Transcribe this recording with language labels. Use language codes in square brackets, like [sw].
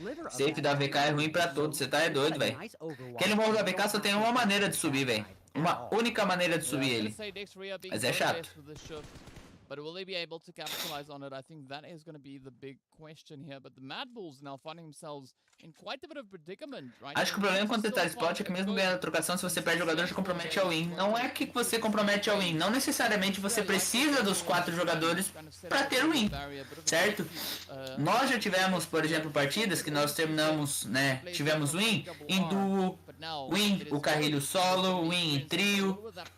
[pt] Safe da VK é ruim pra todos, você tá doido, velho. Aquele morro da VK só tem uma maneira de subir, velho. Uma única maneira de subir ele. Mas é chato. [en] But will they be able to capitalize on it? I think that is going to be the big question here. But the MadBulls now finding themselves in quite a bit of predicament, right? [pt] Acho que o problema quando tentar spot é que mesmo ganhando a trocação, se você perde jogador, já compromete a win. Não é que você compromete a win, não necessariamente você precisa dos 4 jogadores para ter win, certo? Nós já tivemos, por exemplo, partidas que nós terminamos, né? Tivemos win em duo, win o carrilho solo, win em trio.